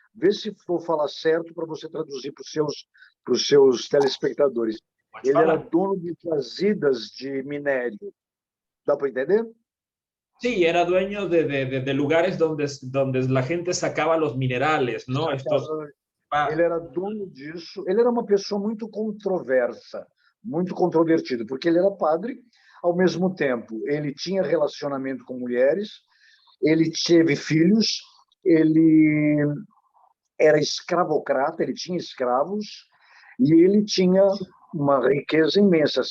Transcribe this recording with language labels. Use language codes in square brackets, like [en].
[pt] Vê se for falar certo para você traduzir para os seus telespectadores. Ele era dono de jazidas de minério. Dá para entender? [es] Sí, era dueño de lugares donde la gente sacaba los minerales, ¿no? [pt] Ele era dono disso. Ele era uma pessoa muito controversa, muito controvertido, porque ele era padre, ao mesmo tempo ele tinha relacionamento com mulheres, ele teve filhos, ele era escravocrata, ele tinha escravos e ele tinha uma riqueza imensa.